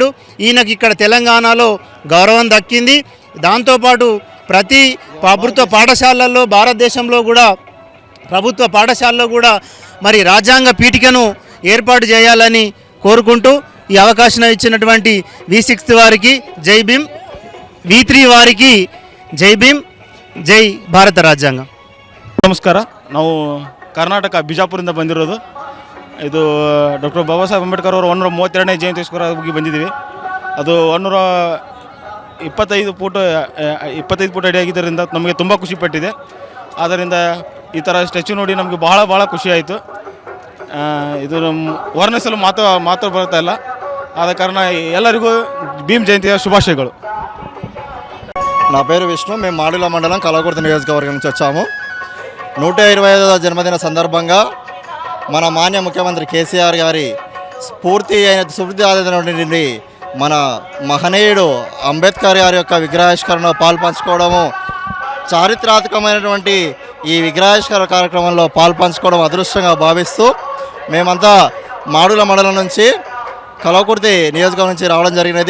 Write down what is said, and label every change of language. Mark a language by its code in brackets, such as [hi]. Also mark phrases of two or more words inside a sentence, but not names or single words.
[te] ఈయనకి ఇక్కడ తెలంగాణలో గౌరవం దక్కింది. దాంతోపాటు ప్రతి ప్రభుత్వ పాఠశాలల్లో, భారతదేశంలో కూడా ప్రభుత్వ పాఠశాలలో కూడా మరి రాజ్యాంగ పీఠికను ఏర్పాటు చేయాలని కోరుకుంటూ ఈ అవకాశం ఇచ్చినటువంటి V6 వారికి జై భీమ్, V3 వారికి జై భీమ్, జై భారత రాజ్యాంగ. [kn] ನಮಸ್ಕಾರ. ನಾವು ಕರ್ನಾಟಕ ಬಿಜಾಪುರದಿಂದ ಬಂದಿರೋದು. ಇದು ಡಾಕ್ಟರ್ ಬಾಬಾ ಸಾಹೇಬ್ ಅಂಬೇಡ್ಕರ್ ಅವರ 132ನೇ ಜಯಂತಿಗೋಸ್ಕರ ಬಂದಿದ್ದೀವಿ. ಅದು 125 ಫೂಟ್ ಅಡಿಯಾಗಿದ್ದರಿಂದ ನಮಗೆ ತುಂಬ ಖುಷಿಪಟ್ಟಿದೆ. ಆದ್ದರಿಂದ ಈ ಥರ ಸ್ಟ್ಯಾಚ್ಯೂ ನೋಡಿ ನಮಗೆ ಭಾಳ ಖುಷಿ ಆಯಿತು. ಇದು ನಮ್ಮ ವರ್ಣಿಸಲು ಮಾತು ಬರ್ತಾ ಇಲ್ಲ. ಆದ ಕಾರಣ ಎಲ್ಲರಿಗೂ ಭೀಮ್ ಜಯಂತಿ ಶುಭಾಶಯಗಳು. [te] నా పేరు విష్ణు. మేము మాడుల మండలం కలవకుర్తి నియోజకవర్గం నుంచి వచ్చాము. 125వ జన్మదిన సందర్భంగా మన మాన్య ముఖ్యమంత్రి కేసీఆర్ గారి స్ఫూర్తి నుండి మన మహనీయుడు అంబేద్కర్ గారి యొక్క విగ్రహావిష్కరణలో పాల్పంచుకోవడము, చారిత్రాత్మకమైనటువంటి ఈ విగ్రహావిష్కరణ కార్యక్రమంలో పాల్పంచుకోవడం అదృష్టంగా భావిస్తూ మేమంతా మాడుల మండలం నుంచి కలవకుర్తి నియోజకవర్గం నుంచి రావడం జరిగినది.